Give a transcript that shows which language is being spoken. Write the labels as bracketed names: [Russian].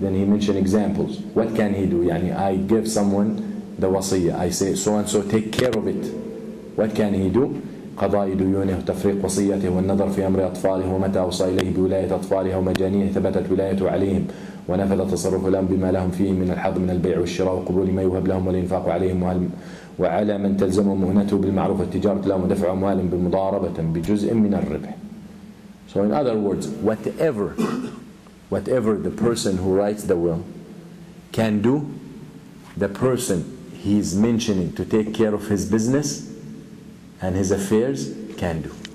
[English] Then he mentioned examples. What can he do? يعني I give someone the wasiyah. I say so and so take care of it. What can he do? [Arabic] قضاء ديونه وتفريق وصيته والنظر في أمر أطفاله ومتى أوصى إليه بولاية أطفاله ومجانيه ثبتت ولايته عليهم ونفذ تصرف لهم بما لهم فيه من الحظ من البيع والشراء وقبول ما يوهب لهم والإنفاق عليهم وعلى من تلزمهم مؤنته بالمعروف والتجارة لهم ودفع أموالهم بمضاربة بجزء من الربح. [English] So in other words, whatever the person who writes the will can do, the person he's mentioning to take care of his business and his affairs can do.